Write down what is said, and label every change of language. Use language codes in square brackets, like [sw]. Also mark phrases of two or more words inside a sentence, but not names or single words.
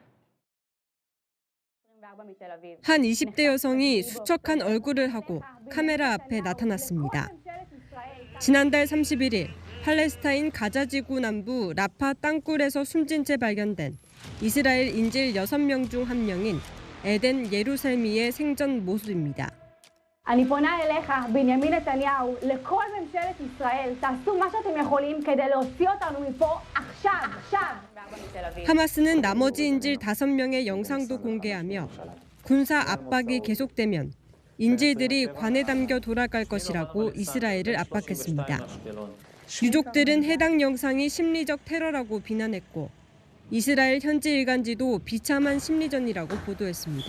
[ko] 한 20대 여성이 수척한 얼굴을 하고 카메라 앞에 나타났습니다. 지난달 31일 팔레스타인 가자지구 남부 라파 땅굴에서 숨진 채 발견된 이스라엘 인질 6명 중 1명인 에덴 예루살미의 생전 모습입니다. [he] אני פונה אליך, בנימין נתניהו, לכל ממשלת ישראל, תעשו מה שאתם יכולים כדי להוציא אותנו מפה עכשיו. [ko] 하마스는 나머지 인질 5명의 영상도 공개하며 군사 압박이 계속되면 인질들이 관에 담겨 돌아갈 것이라고 이스라엘을 압박했습니다. 유족들은 해당 영상이 심리적 테러라고 비난했고 이스라엘 현지 일간지도 비참한 심리전이라고 보도했습니다.